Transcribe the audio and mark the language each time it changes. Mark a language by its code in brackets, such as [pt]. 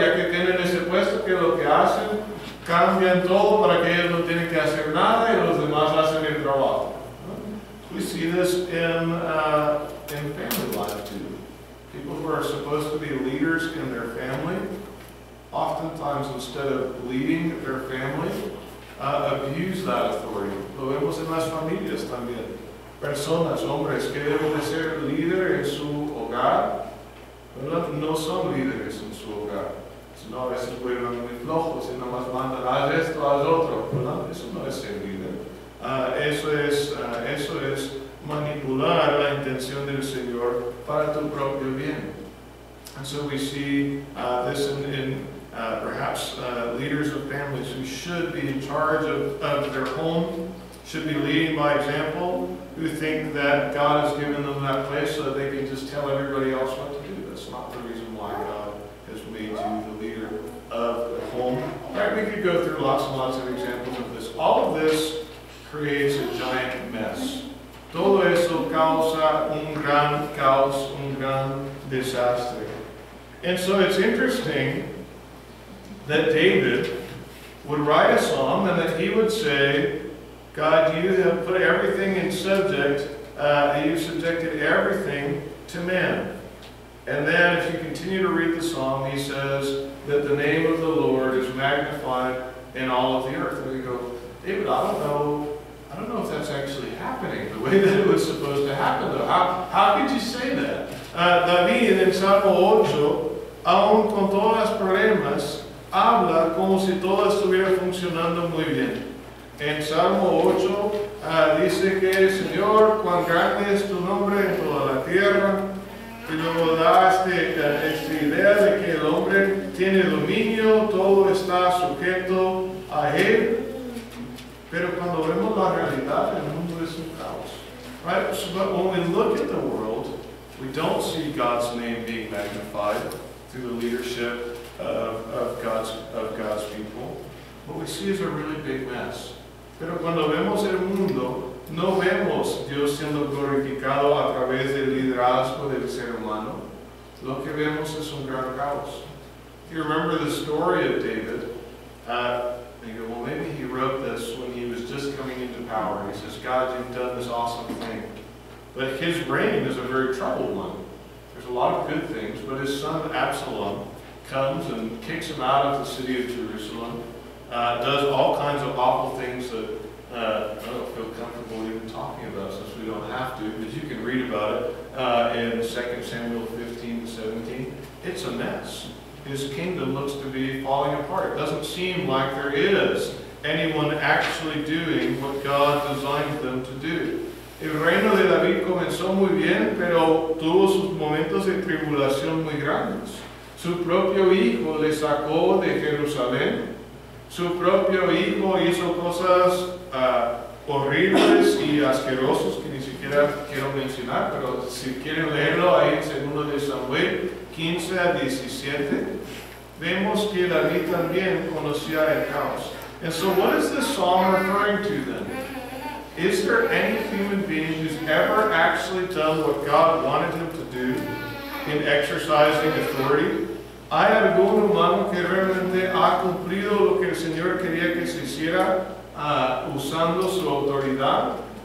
[es] Ya que tienen ese puesto, que lo que hacen, cambian todo para que ellos no tienen que hacer nada y los demás hacen el trabajo. [en] We see this in family life too. People who are supposed to be leaders in their family, oftentimes instead of leading their family, abuse that authority. [es] Lo vemos en las familias también. Personas, hombres que deben de ser líderes en su hogar, ¿verdad? No son líderes en su hogar. Sino a veces vuelven muy flojos y nada más mandan, haz esto, haz otro, ¿verdad? Eso no es ser líder. Eso es manipular la intención del Señor para tu propio bien. [en] And so we see this in perhaps leaders of families who should be in charge of their home, should be leading by example, who think that God has given them that place so that they can just tell everybody else what to do. That's not the reason why God has made you the leader of the home. Right, we could go through lots and lots of examples of this. All of this creates a giant mess. [es] Todo eso causa un gran caos, un gran desastre. [en] And so it's interesting that David would write a psalm and that he would say, God, you have put everything in subject, you subjected everything to men. And then if you continue to read the psalm, he says that the name of the Lord is magnified in all of the earth. And we go, David, I don't know if that's actually happening the way that it was supposed to happen, though. How could you say that? [es] David en Salmo 8, aún con todos los problemas, habla como si todo estuviera funcionando muy bien. En Salmo 8 dice que, Señor, cuán grande es tu nombre en toda la tierra. Y luego da esta idea de que el hombre tiene dominio, todo está sujeto a él. Pero cuando vemos la realidad, el mundo es un caos. [en] Right? So, but when we look at the world, we don't see God's name being magnified through the leadership of God's people. What we see is a really big mess. [es] Pero cuando vemos el mundo, no vemos Dios siendo glorificado a través del liderazgo del ser humano. Lo que vemos es un gran caos. [en] If you remember the story of David, you go, well, maybe he wrote this when he was just coming into power. He says, God, you've done this awesome thing. But his reign is a very troubled one. There's a lot of good things, but his son Absalom comes and kicks him out of the city of Jerusalem, does all kinds of awful things that I don't feel comfortable even talking about since we don't have to, but you can read about it in 2 Samuel 15 to 17. It's a mess. His kingdom looks to be falling apart. It doesn't seem like there is anyone actually doing what God designed them to do. [es] El reino de David comenzó muy bien, pero tuvo sus momentos de tribulación muy grandes. Su propio hijo le sacó de Jerusalén. Su propio hijo hizo cosas horribles y asquerosos que ni siquiera quiero mencionar, pero si quieren leerlo ahí en 2 de Samuel 15 a 17, vemos que David también conocía el caos. [en] And so what is this psalm referring to then? Is there any human being who's ever actually done what God wanted him to do in exercising authority? [es] ¿Hay algún humano que realmente ha cumplido lo que el Señor quería que se hiciera usando su autoridad?